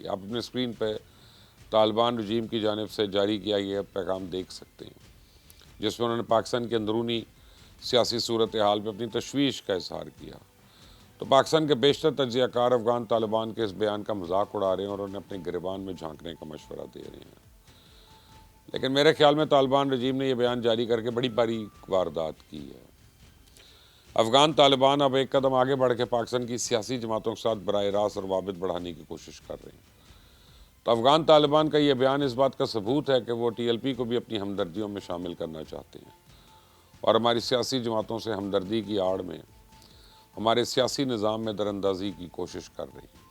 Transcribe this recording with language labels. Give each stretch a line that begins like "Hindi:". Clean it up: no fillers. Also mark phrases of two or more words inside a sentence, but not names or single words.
Urdu: آپ اپنے اسکرین پر طالبان رجیم کی جانب سے جاری کیا گیا پیغام دیکھ سکتے ہیں جس میں انہوں نے پاکستان کی اندرونی سیاسی صورت حال میں اپنی تشویش کا اظہار کیا. تو پاکستان کے بیشتر تجزیہ کار افغان طالبان کے اس بیان کا مذاق اڑا رہے ہیں اور انہیں اپنے گریبان میں جھانکنے کا مشورہ دے رہے ہیں. لیکن میرے خیال میں طالبان رجیم نے یہ بیان جاری کر کے بڑی باریک واردات کی ہے. افغان طالبان اب ایک قدم آگے بڑھ کے پاکستان کی سیاسی جماعتوں کے ساتھ براہ راست روابط بڑھانے کی کوشش کر رہے ہیں۔ تو افغان طالبان کا یہ بیان اس بات کا ثبوت ہے کہ وہ ٹی ایل پی کو بھی اپنی ہمدردیوں میں شامل کرنا چاہتے ہیں اور ہماری سیاسی جماعتوں سے ہمدردی کی آڑ میں ہمارے سیاسی نظام میں دراندازی کی کوشش کر رہی ہیں۔